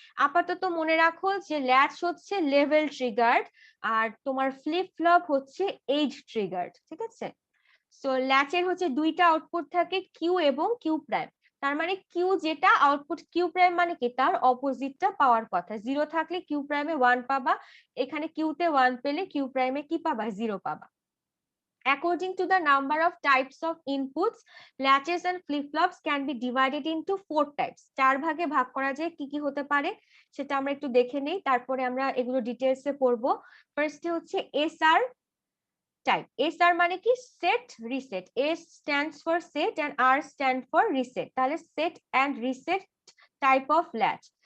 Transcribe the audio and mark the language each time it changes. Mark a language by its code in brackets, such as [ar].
[bn] আপাতত মনে রাখো যে ল্যাচ হচ্ছে লেভেল ট্রিগার্ড আর তোমার ফ্লিপ ফ্লপ হচ্ছে এজ ট্রিগার্ড, ঠিক আছে। সো ল্যাচের হচ্ছে দুইটা আউটপুট থাকে, কিউ এবং কিউ প্রাইম। তার মানে কিউ যেটা আউটপুট, কিউ প্রাইম মানে কি তার অপোজিটটা পাওয়ার কথা। 0 থাকলে কিউ প্রাইমে 1 পাবা, এখানে কিউতে 1 পেলে কিউ প্রাইমে কি পাবা, 0 পাবা। [en] According to the number of types of inputs, latches and flip-flops can be divided into 4 types. [bn] 4 ভাগে ভাগ করা যায়, কি কি হতে পারে সেটা আমরা একটু দেখে নেই, তারপরে আমরা এগুলো ডিটেইলসে পড়বো। ফার্স্টে হচ্ছে এসআর টাইপ। এসআর মানে কি, set reset. [en] S stands for set and R stand for reset. তাহলে set and reset type of latch.